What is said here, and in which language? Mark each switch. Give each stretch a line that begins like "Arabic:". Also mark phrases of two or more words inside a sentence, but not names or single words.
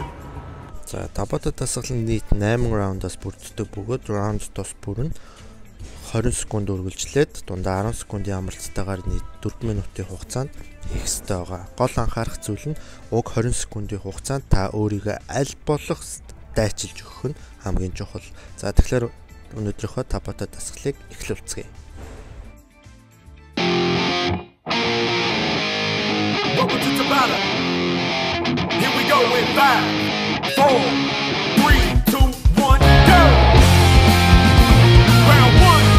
Mongolian: За Табата дасгал нь нийт 8 раундаас бүрддэг бөгөөд раунд тус бүр нь 20 секунд үргэлжлээд дундаа 10 секундын амралтайгаар нийт 4 минутын хугацаанд хийх ёстой байгаа. Гол анхаарах зүйл нь уг 20 секундын хугацаанд та өөрийгөө аль болох дайчилж өгөх нь хамгийн чухал. За тэгэхээр өнөөдрийнхөө Табата дасгалыг эхлүүлцгээе.
English: Welcome to Tabata. Here we go in 5, 4, 3, 2, 1, go! Round 1.